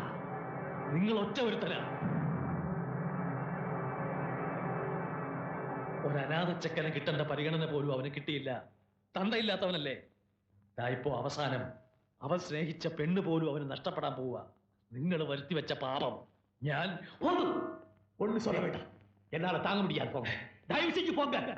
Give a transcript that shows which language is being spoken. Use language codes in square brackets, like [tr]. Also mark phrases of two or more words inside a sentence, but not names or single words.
[ml] നിങ്ങൾ ഒറ്റ ഒരുത്തനാ. ഒരനാഥ ചെക്കനെ കിട്ടേണ്ട പരിഗണന പോലും അവന് കിട്ടിയില്ല. തന്തയില്ലാത്തവനല്ലേ. ഇപ്പോ അവസാനം അവൻ സ്നേഹിച്ച പെണ്ണ് പോലും അവന് നഷ്ടപ്പെടാൻ പോവുക. നിങ്ങൾ വരുത്തി വെച്ച പാപം ഞാൻ [ta] ஒண்ணு சொல்ல வேண்டாம். என்னால தாங்க முடியாது. போங்க, தயவு செஞ்சு போங்க.